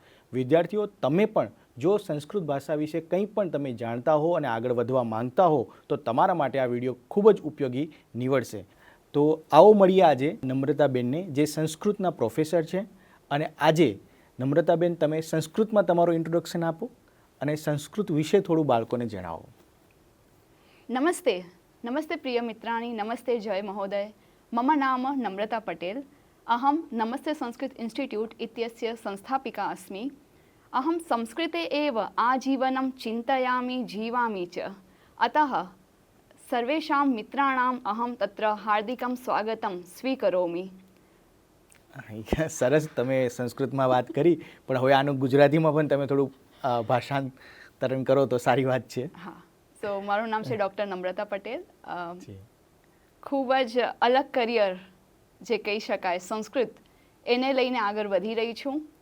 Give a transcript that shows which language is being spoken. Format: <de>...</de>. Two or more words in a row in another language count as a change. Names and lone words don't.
<gu>વિદ્યાર્થીઓ, તમે પણ જો સંસ્કૃત ભાષા વિશે કંઈ પણ તમે જાણતા હો અને આગળ વધવા માંગતા હો તો તમારા માટે આ વિડીયો ખૂબ જ ઉપયોગી નીવડશે. તો આવો મળીએ આજે નમ્રતાબેનને, જે સંસ્કૃતના પ્રોફેસર છે. અને આજે નમ્રતાબેન, તમે સંસ્કૃતમાં તમારું ઇન્ટ્રોડક્શન આપો અને સંસ્કૃત વિશે થોડું બાળકોને જણાવો.</gu> <sa>નમસ્તે પ્રિય મિત્રાणि, नमस्ते जय महोदय. मम नाम नम्रता पटेल. अहं नमस्ते संस्कृत इंस्टिट्यूट इत्यस्य संस्थापिका अस्मि. अहं संस्कृते एव आजीवनं चिन्तयामि, जीवामि च. अतः सर्वेषां मित्राणाम् अहं तत्र हार्दिकं स्वागतं स्वीकरोमि.</sa> <gu>સરસ, તમે સંસ્કૃતમાં વાત કરી, પણ હવે આનું ગુજરાતીમાં પણ તમે થોડું ભાષાંતરણ કરો તો સારી વાત છે. હા, સો મારું નામ છે ડૉક્ટર નમ્રતા પટેલ. ખૂબ જ અલગ કરિયર જે કહી શકાય સંસ્કૃત, એને લઈને આગળ વધી રહી છું.</gu>